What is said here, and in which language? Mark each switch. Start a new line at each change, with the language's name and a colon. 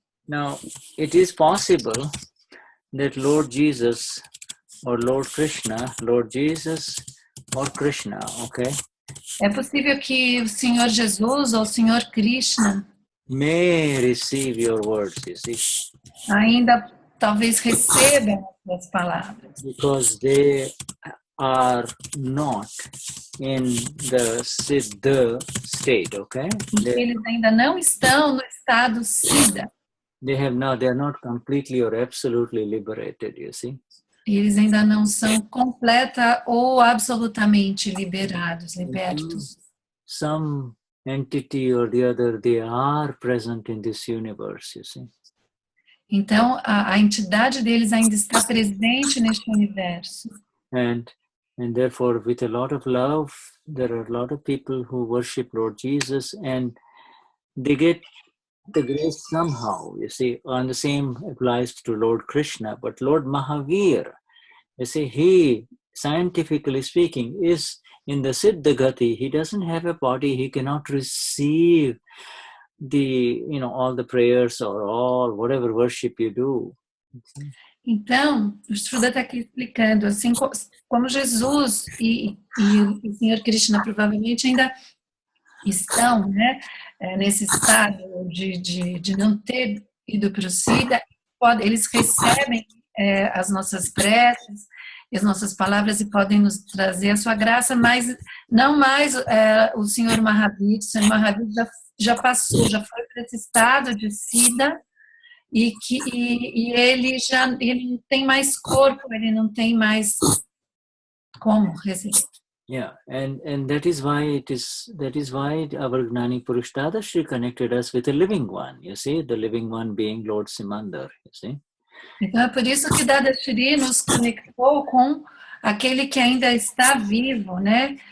English: Now, it is possible that Lord Jesus or Lord Krishna, Lord Jesus or Krishna, okay?
Portuguese: É possível que o Senhor Jesus ou o Senhor Krishna
English: may receive your words, you see.
Portuguese: Ainda talvez recebam as palavras.
English: Because they are not in the Siddha state, okay?
Portuguese: Eles ainda não estão no estado Siddha.
English: They are not completely or absolutely liberated, you see.
Portuguese: Eles ainda não são completa ou absolutamente libertos.
English: Some entity or the other, they are present in this universe, you see.
Portuguese: Então, a entidade deles ainda está presente neste universo.
English: And therefore, with a lot of love, there are a lot of people who worship Lord Jesus and they get the grace somehow, you see, and the same applies to Lord Krishna. But Lord Mahavir, you see, he, scientifically speaking, is in the Siddha Gati. He doesn't have a body. He cannot receive all the prayers or all, whatever worship you do.
Portuguese: Então, o Shuddha está aqui explicando, assim como Jesus e o Senhor Krishna provavelmente ainda estão, né, nesse estado de não ter ido para o Siddha, eles recebem as nossas preces, as nossas palavras e podem nos trazer a sua graça, mas não mais o Senhor Mahavir. O Senhor Mahavir já passou, já foi para esse estado de Siddha, e ele não tem mais corpo, ele não tem mais como receber.
English: Yeah, and that is why our Gnani Purush Dadashri connected us with the living one. You see, the living one being Lord Simandar. You see.
Portuguese: Então é por isso que Dadashri nos conectou com aquele que ainda está vivo, né?